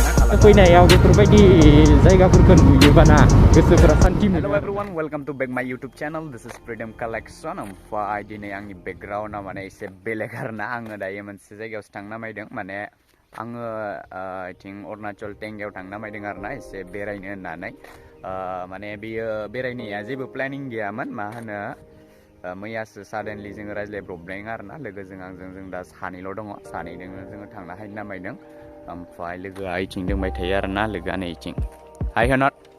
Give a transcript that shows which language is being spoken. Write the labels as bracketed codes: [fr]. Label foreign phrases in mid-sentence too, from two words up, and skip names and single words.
[brx] फैनायाव बेफोरबायदि जायगाफोरखौ नुयोबाना गोसोफोरा सान्थि मोनो। [en] Hello everyone, welcome to back my YouTube channel. This is Freedom Collection. [brx] ओमफ्राय दिनै आंनि बेकग्राउन्डआ माने एसे बेलेग आरोना आङो दायो मोनसे जायगायावसो थांनो नामायदों माने आङो थिं अरुणाचल टेंगायाव थांनो नामायदों आरोना एसे बेरायनो होननानै माने बेयो बेरायनाया जेबो प्लेनिं गैयामोन मा होनो मैयासो साडेनलि जोङो रायज्लायब्रबदों आरोना लोगोजों आंजों जों दा सानैल' दङ सानैजोंनो जोङो थांनो हायनो नामायदों ओमफ्राय लोगोआ इथिं दंबाय थायो आरोना लोगोआ नै इथिं हाय होनत